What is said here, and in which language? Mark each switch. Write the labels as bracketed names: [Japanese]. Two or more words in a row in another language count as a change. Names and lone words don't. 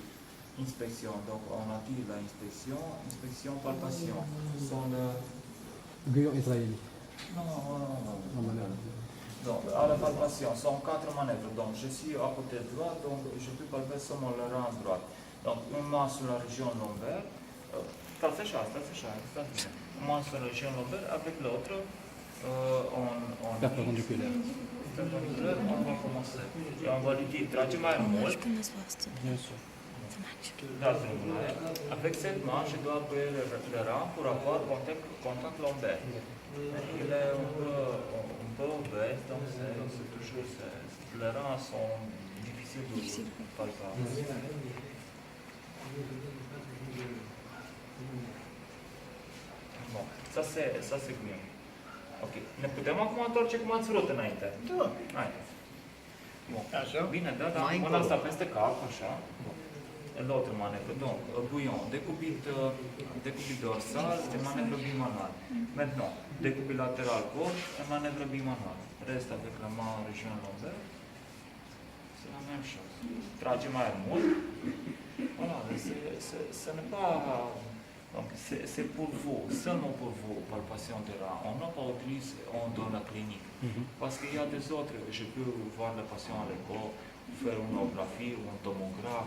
[French] Inspection, donc on a dit inspection, palpation. Guyon israélien. Non. Donc, à la palpation, sont 4 manœuvres. Donc, je suis à côté droit, donc je peux palper seulement le rein droit. Donc, une main sur la région lombaire. [Romanian] Stai așa. [French] Une main sur la région lombaire, avec l'autre, Perpendiculaire. on va commencer. Et on va lui dire, [Romanian] trage mai mult. [French] Bien sûr. Da, avec cette main, je dois appuyer le rein pour avoir contact lombaire. Il est un peu obèse, donc c'est toujours les reins sont difficiles de palper. [Romanian] Bun, să se gândim. Ok. Ne putem acum întoarce cum ați vrut înainte? Da. Haideți. Bun. Așa? Bine, da. Mâna asta peste cap, așa. Bun. [French] L'autre manœuvre, donc, bouillon, découpé dorsal et manœuvre bimanuale. Maintenant, découpé latéral gauche et manœuvre bimanuale. Reste avec la main en région lombaire. C'est la même chose. [Romanian] Trage mai mult. [French] Voilà, ce n'est pas... Donc, c'est pour vous, seulement pour vous, palpation de rein. On n'a pas utilisé dans la clinique. Parce qu'il y a des autres, je peux voir le patient à l'écho, faire une onographie ou un tomographe.